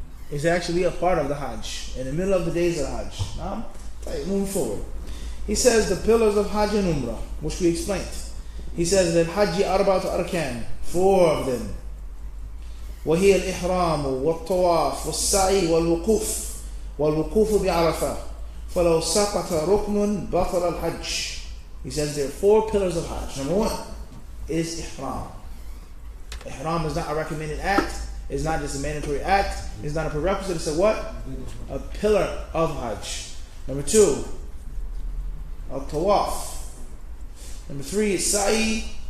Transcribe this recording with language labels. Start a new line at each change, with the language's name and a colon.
English: It's actually a part of the Hajj. In the middle of the days of the Hajj. Now, moving forward. He says the pillars of Hajj and Umrah, which we explained. He says that Hajj arba'atu arkan, 4 of them.
Arabic: وهي الإحرام والطواف والسعي والوقوف والوقوف بعرفة فلو سقط ركن بطل الحج.
English: He says there are 4 pillars of Hajj. Number 1 is Ihram. Ihram is not a recommended act. It's not just a mandatory act. It's not a prerequisite. It's a what? A pillar of Hajj. Number 2, a tawaf. Number 3 is sa'i.